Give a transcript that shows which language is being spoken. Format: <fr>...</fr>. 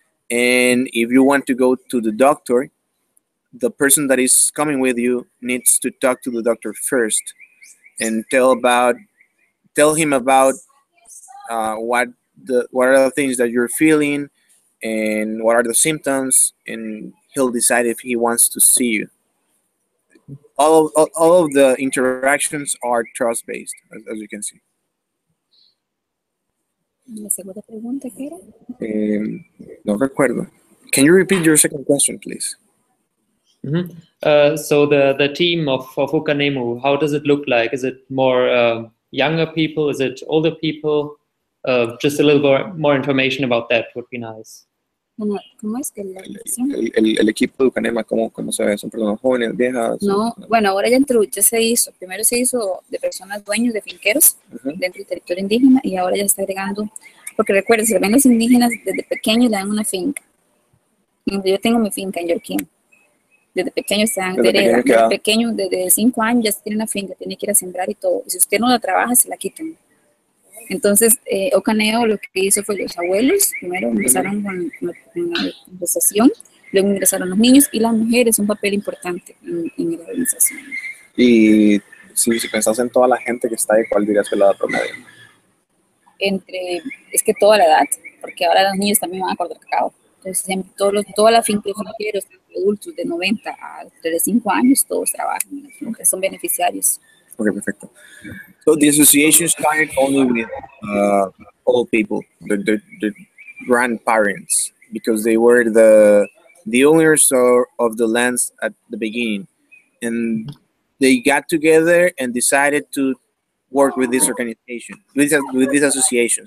<en>And if you want to go to the doctor, the person that is coming with you needs to talk to the doctor first and tell him about what are the things that you're feeling and what are the symptoms, and he'll decide if he wants to see you. All of the interactions are trust-based, as you can see.</en> <es>La segunda pregunta, ¿qué era? No recuerdo.</es> <en>Can you repeat your second question, please? So the team of Ukanemu, how does it look like? Is it more younger people? Is it older people? Just a little more information about that would be nice.</en> <es>¿Cómo es que el equipo de Ukanema, ¿cómo se ve? ¿Son personas jóvenes, viejas? No, bueno, ahora ya se hizo. Primero se hizo de personas dueños de finqueros dentro del territorio indígena, y ahora ya está agregando, Porque recuerden, si ven los indígenas, desde pequeños le dan una finca. Yo tengo mi finca en Yorquín. Desde pequeño están desde pequeño, desde 5 años ya se tiene una finca, tiene que ir a sembrar y todo. Y si usted no la trabaja, se la quitan. Entonces, Ocaneo lo que hizo fue los abuelos, primero empezaron con la conversación, luego ingresaron los niños y las mujeres, un papel importante en la organización. Y si pensás en toda la gente que está ahí, ¿cuál dirías que es la edad promedio? Es que toda la edad, porque ahora los niños también van a cortar cacao. Entonces, toda la finca de finqueros, adultos de 90 a 35 años, todos trabajan, son beneficiarios. Okay, perfecto.</es> <en>So the association started only with old people, the grandparents, because they were the owners of the lands at the beginning, and they got together and decided to work with this organization, with this association.</en>